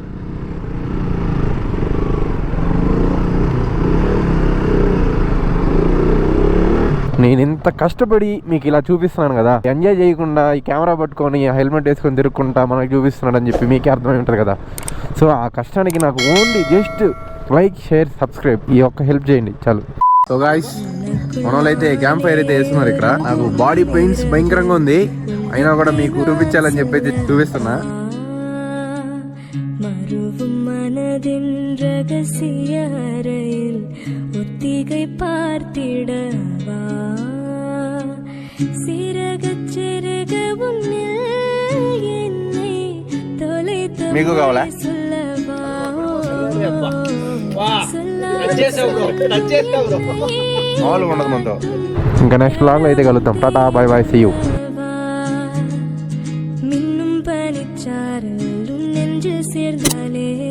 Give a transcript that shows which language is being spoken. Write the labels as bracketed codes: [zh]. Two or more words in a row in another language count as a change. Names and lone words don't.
[te] నేను ఇంత కష్టపడి మీకు ఇలా చూపిస్తున్నాను కదా, ఎంజాయ్ చేయకుండా ఈ కెమెరా పట్టుకొని హెల్మెట్ వేసుకొని తిరుక్కుంటా మనకు చూపిస్తున్నాడు అని చెప్పి మీకే అర్థమై ఉంటుంది కదా. సో ఆ కష్టానికి నాకు [en] only just like, share, subscribe, [te] ఈ ఒక్క హెల్ప్ చేయండి చాలు. [en] so guys [te] మన వాళ్ళైతే [en] camp fire [te] అయితే వేస్తున్నారు ఇక్కడ. నాకు బాడీ పెయిన్స్ భయంకరంగా ఉంది, అయినా కూడా మీకు చూపించాలని చెప్పి అయితే చూపిస్తున్నా. [ta] மனதின் ரகசிய அறையில் ஒத்திகை பார்த்திடவா, சிறகச் சிறக உன்னில் என்னை தொலைத்து [te] మీకు కావాలా? [ta] சொல்லவா, [te] మామూలుగా ఉండదు మనతో. ఇంకా [en] next vlogలో [te] అయితే కలుద్దాం. టాటా, [en] bye bye, see you. [ta] மின்னும் பனிச்சாரல் உன் நெஞ்சில் சேர்ந்தாலே